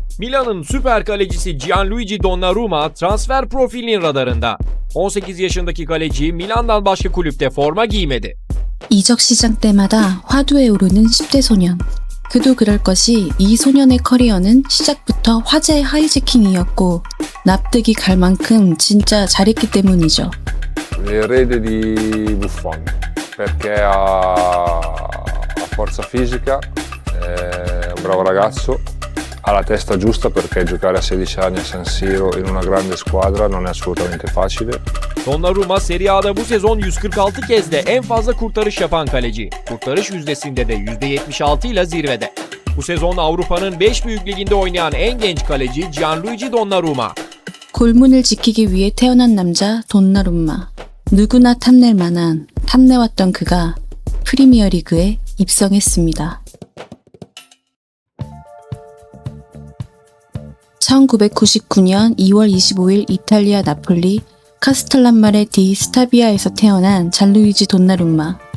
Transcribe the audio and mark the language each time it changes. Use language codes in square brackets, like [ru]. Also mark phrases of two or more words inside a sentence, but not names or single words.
[tr] Milan'ın süper kalecisi Gianluigi Donnarumma transfer profilinin radarında. 18 yaşındaki kaleci Milan'dan başka kulüpte forma giymedi. [ko] 이적 시장 때마다 화두에 오르는 10대 소년. 그도 그럴 것이 이 소년의 커리어는 시작부터 화제의 하이제킹이었고 납득이 갈 만큼 진짜 잘했기 때문이죠. [it] L'erede di Buffon, perché ha forza fisica, è un bravo ragazzo, ha la testa giusta perché giocare a 16 anni a San Siro in una grande squadra non è assolutamente facile. [tr] Donnarumma Serie A'da bu sezon 146 kez de en fazla kurtarış yapan kaleci. Kurtarış yüzdesinde de %76 ile zirvede. Bu sezon Avrupa'nın 5 büyük liginde oynayan en genç kaleci Gianluigi Donnarumma. [ko] 골문을 지키기 위해 태어난 남자 돈나룸마. 누구나 탐낼 만한 탐내왔던 그가 프리미어리그에 입성했습니다. 1999년 2월 25일 이탈리아 나폴리 카스텔란마레 디 스타비아에서 태어난 잔루이지 돈나룸마.